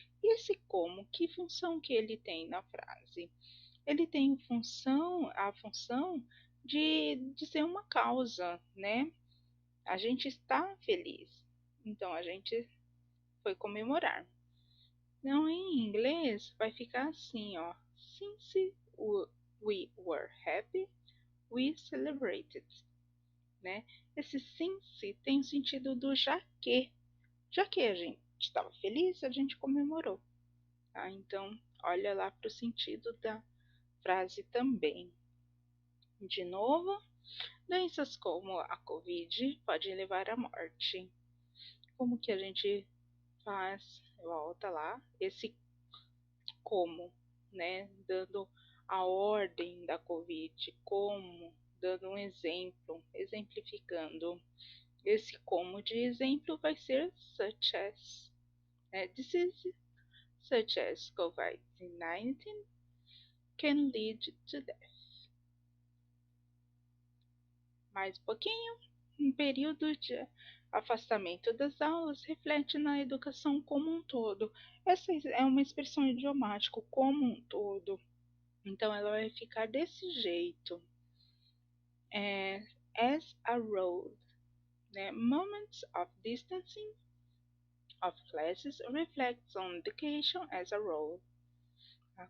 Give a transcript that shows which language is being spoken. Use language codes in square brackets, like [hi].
[pt] E esse como, que função que ele tem na frase? Ele tem a função de ser uma causa, né? A gente está feliz. Então a gente foi comemorar. Então em inglês vai ficar assim, ó. [en] Since we were happy, we celebrated, né? [pt] Esse since tem o sentido do já que. Já que a gente estava feliz, a gente comemorou. Tá? Então, olha lá para o sentido da frase também. De novo, doenças como a Covid podem levar à morte. Como que a gente faz? Volta lá, esse como, né? Dando a ordem da Covid, como, dando um exemplo, exemplificando. Esse como de exemplo vai ser such as. [en] Disease such as COVID-19 can lead to death. [pt] Mais um pouquinho. Um período de afastamento das aulas reflete na educação como um todo. Essa é uma expressão idiomática, como um todo. Então ela vai ficar desse jeito. [en] As a rule, né? Moments of distancing of classes reflects on education as a whole, tá?